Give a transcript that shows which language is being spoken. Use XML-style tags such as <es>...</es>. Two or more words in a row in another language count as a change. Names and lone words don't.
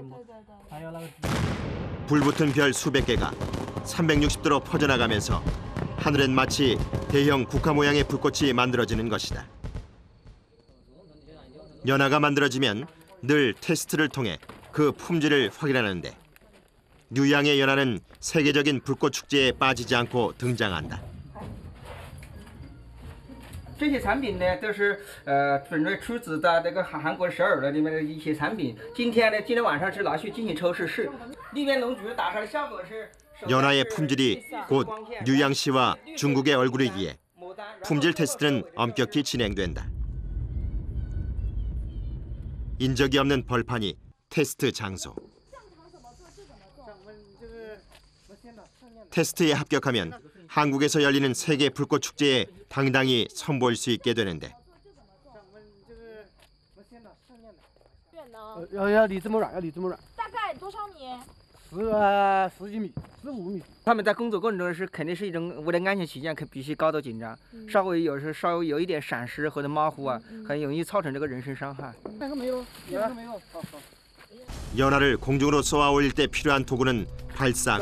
<ko>불붙은 별 수백 개가 360도로 퍼져나가면서 하늘엔 마치 대형 국화 모양의 불꽃이 만들어지는 것이다. 연화가 만들어지면 늘 테스트를 통해 그 품질을 확인하는데 뉴양의 연화는 세계적인 불꽃 축제에 빠지지 않고 등장한다.</ko> <zh>这些产品呢，都是准备出自的这个韩国首尔的里面的一些产品。今天晚上是拿去进行抽试，里面龙菊打出来的效果是。</zh> <ko>연화의 품질이 곧 뉴양시와 중국의 얼굴이기에 품질 테스트는 엄격히 진행된다. 인적이 없는 벌판이 테스트 장소. 테스트에 합격하면 한국에서 열리는 세계 불꽃 축제에 당당히 선보일 수 있게 되는데.</ko> <zh>要离这么远，要离这么远。大概多少米 10几米，15米。他们在工作过程中是肯定是一种为了安全起见，必须高度紧张。稍微有一点闪失或者马虎啊，很容易造成这个人身伤害。那个没有，那个没有。</zh> <ko>연화를 공중으로 쏘아 올릴 때 필요한 도구는 발사관.</ko>